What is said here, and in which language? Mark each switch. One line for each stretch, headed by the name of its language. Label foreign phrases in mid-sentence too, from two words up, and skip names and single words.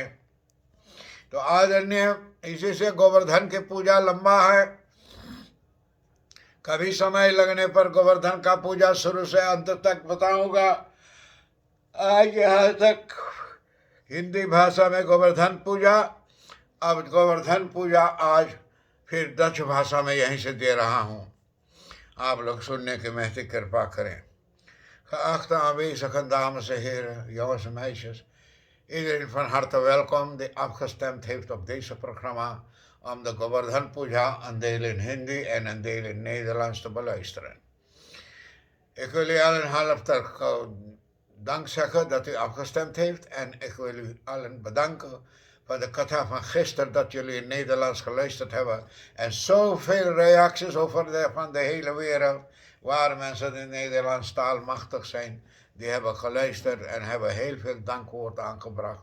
Hindi: तो आदरणीय इसी से गोवर्धन की पूजा लंबा है, कभी समय लगने पर गोवर्धन का पूजा शुरू से अंत तक बताऊंगा। आज यहाँ तक हिंदी भाषा में गोवर्धन पूजा, अब गोवर्धन पूजा आज फिर डच भाषा में यहीं से दे रहा हूँ, आप लोग सुनने की महती कृपा करें।
Dutch: Geachte aanwezigen, dames en heren, jongens en meisjes. Iedereen van harte welkom die afgestemd heeft op deze programma om de Govardhan Puja een deel in Hindi en een deel in Nederlands te beluisteren. Ik wil u allen hartelijk dank zeggen dat u afgestemd heeft en ik wil u allen bedanken voor de katha van gisteren dat jullie in Nederlands geluisterd hebben en zoveel reacties van de hele wereld waar mensen in Nederlands taal machtig zijn, die hebben geluisterd en hebben heel veel dankwoord aangebracht.